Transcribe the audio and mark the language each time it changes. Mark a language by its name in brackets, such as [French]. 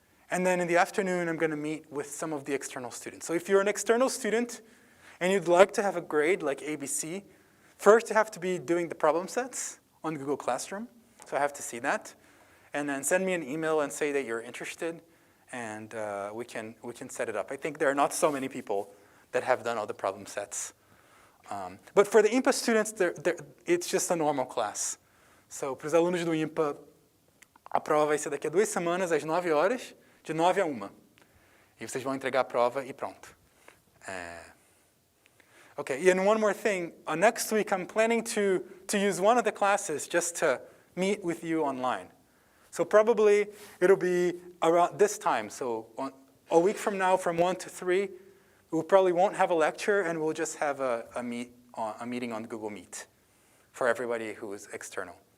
[English] And then in the afternoon, I'm going to meet with some of the external students. So if you're an external student and you'd like to have a grade like ABC, first you have to be doing the problem sets on Google Classroom. So I have to see that. And then send me an email and say that you're interested, and we can set it up. I think there are not so many people that have done all the problem sets. But for the IMPA students, it's just a normal class. [Portuguese] So, para os alunos do IMPA, a prova vai ser daqui a 2 semanas, às 9 horas, de 9 a 1. E vocês vão entregar a prova e pronto. [English] Okay, and one more thing. Next week, I'm planning to use one of the classes just to meet with you online. So probably it'll be around this time. So a week from now, from 1 to 3, we probably won't have a lecture, and we'll just have a meeting on Google Meet for everybody who is external.